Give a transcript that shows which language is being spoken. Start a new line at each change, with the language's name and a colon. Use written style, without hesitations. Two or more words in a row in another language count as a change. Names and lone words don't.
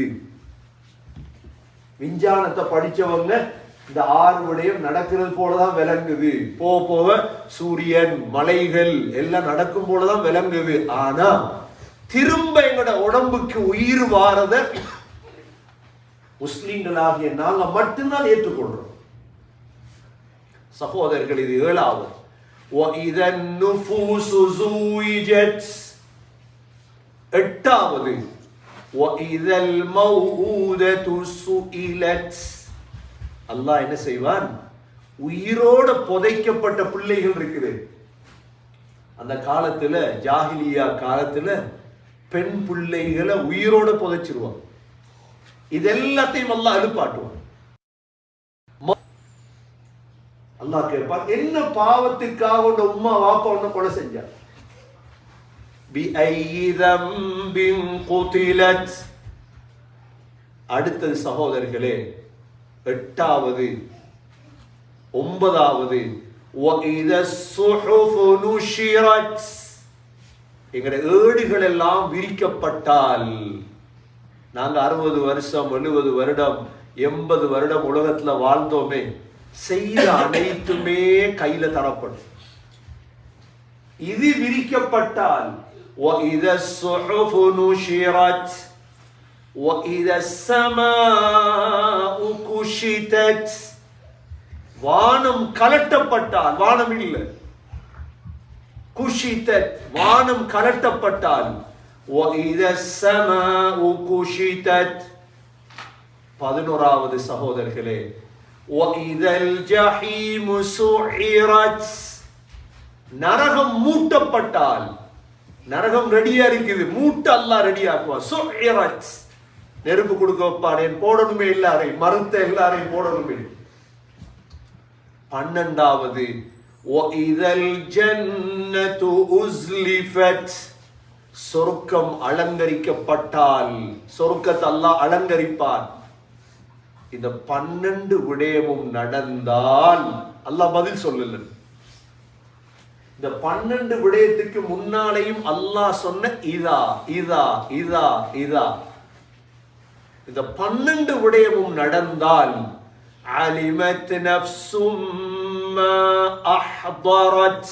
Tamil: விஞ்ஞானத்தை படிச்சவங்க இந்த 6 விடயம் நடக்கிறது போலதான் விளங்குது, போக போக சூரியன் மலைகள் எல்லாம் நடக்கும் போலதான் விளங்குது. ஆனா திரும்ப எங்கட உடம்புக்கு உயிர் வாரத முஸ்லிம்களாகிய நாங்க மட்டும்தான் ஏற்றுக்கொள்றோம். சகோதரர்கள், இது 7வது.
Arabic: وَإِذَا النُّفُوسُ زُوِّجَتْ. 8வது وَإِذَا الْمَوْءُودَةُ سُئِلَتْ.
Tamil: அல்லாஹ் என்ன செய்வான்? உயிரோட புதைக்கப்பட்ட பிள்ளைகள் இருக்குது. அந்த காலத்துல, ஜாஹிலியா காலத்துல பெண் பிள்ளைகளை உயிரோட புதைச்சிருவான். இதெல்லாத்தையும் அல்லாஹ் எழுப்பாட்டுவான். அல்லாஹ் கேட்பான், என்ன பாவத்துக்காக உன்ன உம்மா வாப்பா உன்ன கொலை செஞ்சார்?
Arabic: بأي ذنب قتلت. அடுத்தது சகோதரர்களே, 8வது 9வது وَإِذَا الصُّحُفُ نُشِرَتْ.
Tamil: எங்களுடைய ஏடுகள் எல்லாம் விரிக்கப்பட்டால், நாங்க 60 வருஷம் 70 வருடம் 80 வருடம் உலகத்துல வாழ்ந்தோமே, செய்த அனைத்துமே கையில தரப்படும். இது விரிக்கப்பட்டால்
Arabic: وَإِذَا الصُّحُفُ نُشِرَتْ وَإِذَا السَّمَاءُ كُشِطَتْ.
Tamil: வானம் கலட்டப்பட்டால், வானம் இல்லை, குஷிதத், வானம் கலட்டப்பட்டால்
Arabic: وَإِذَا السَّمَاءُ كُشِطَتْ.
Tamil: 11வது சகோதரர்களே,
Arabic: وَإِذَا الْجَحِيمُ سُعِّرَتْ.
Tamil: நரகம் மூட்டப்பட்டால், நரகம் ரெடியா இருக்குது, மூட்ட அல்லாஹ் ரெடியா ஆக்குவான். சுஇரத், நெருப்பு கொடுக்க வைப்பான், போடணுமே எல்லாரையும், மறுத்த எல்லாரையும் போடணுமே.
Arabic: 12வது وَإِذَا الْجَنَّةُ أُزْلِفَتْ.
Tamil: சொர்க்கம் அலங்கரிக்கப்பட்டால், சொர்க்கத்தை அல்லாஹ் அலங்கரிப்பான். இந்த 12 விடயமும் நடந்தால் அல்லாஹ் பதில் சொல்லல. இந்த 12 விடயத்துக்கு முன்னாலேயும் அல்லாஹ் சொன்ன இதா இதா இதா இதா, இந்த 12 விடயமும் நடந்தால்
Arabic: علمت نفس ما أحضرت.